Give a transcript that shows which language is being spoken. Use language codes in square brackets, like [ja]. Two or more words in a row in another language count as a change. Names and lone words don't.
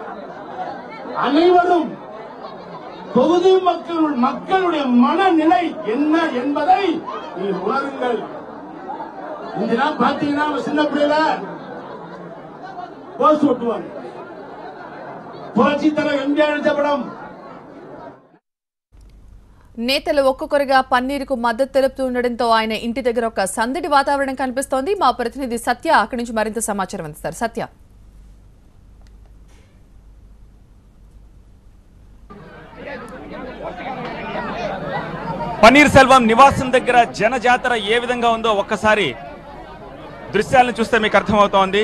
[ta] அனைவரும் தொகுதி மக்களுடைய மனநிலை என்ன என்பதை நீங்கள் உணருங்கள். இதெல்லாம் பாத்தீங்கன்னா சின்ன பிள்ளைல போஸ்ட் ஓட்டுவாங்க. புரட்சி தலைவர் எம்ஜிஆர் நடிச்ச படம். [te] నేతలు ఒక్కొక్కరుగా పన్నీర్కు మద్దతు తెలుపుతూ ఉండడంతో ఆయన ఇంటి దగ్గర ఒక సందడి వాతావరణం కనిపిస్తోంది. మా ప్రతినిధి సత్య అక్కడి నుంచి మరింత సమాచారం అందిస్తారు. సత్య, పన్నీర్ సెల్వం నివాసం దగ్గర జనజాతర ఏ విధంగా ఉందో ఒక్కసారి దృశ్యాలను చూస్తే మీకు అర్థమవుతోంది.